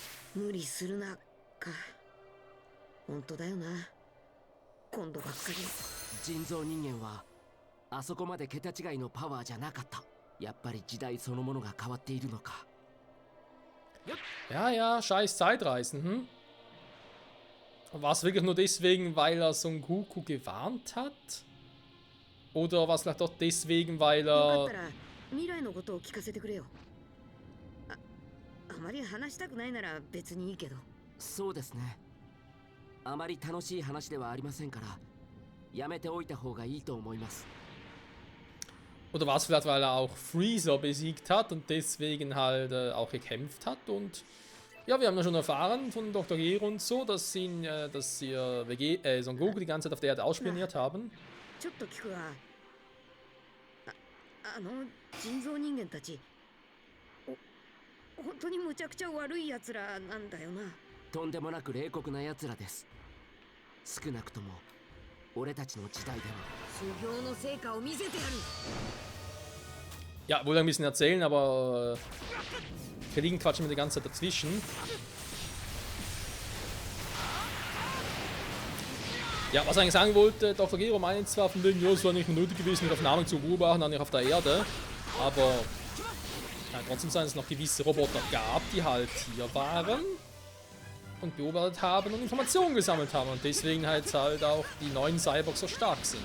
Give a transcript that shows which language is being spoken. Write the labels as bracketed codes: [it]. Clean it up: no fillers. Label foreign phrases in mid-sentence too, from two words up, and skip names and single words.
[ja] 無理するなか。本当だよな。今度ばっかり。人造人間はあそこまで桁違いのパワーじゃなかった。やっぱり時代そのものが変わっているのか。 [de] Ja, ja, scheiß Zeitreisen, hm? War es wirklich nur deswegen, weil er Son Goku gewarnt hat? Oder war es vielleicht doch deswegen, weil [ja] よかっ [de] er... [ja] たら未来のことを聞かせてくれよ。あまり話したくないなら別にいいけど。そうですね。あまり楽しい話ではありませんから、やめておいた方がいいと思います。 [de] Oder war es vielleicht, weil er auch Freezer besiegt hat und deswegen halt auch gekämpft hat? Und ja, wir haben ja schon erfahren von Dr. Gero und so, dass sie Son Goku die ganze Zeit auf der Erde ausspioniert haben. [ja] ちょっと聞くわ。人造人間たち、本当にむちゃくちゃ悪い奴らなんだよな。とんでもなく冷酷な奴らです。少なくとも俺たちの時代では。修行の成果を見せてやる。 [de] Ja, wollte ein bisschen erzählen, aber Kollegen quatschen mir die ganze Zeit dazwischen. Ja, was ich eigentlich sagen wollte, Dr. Gero meint zwar von wegen, ja, es war nicht mehr nötig gewesen, mit Aufnahmen zu beobachten, dann nicht auf der Erde, aber kann trotzdem sein, dass es noch gewisse Roboter gab, die halt hier waren und beobachtet haben und Informationen gesammelt haben und deswegen halt auch die neuen Cyborgs so stark sind.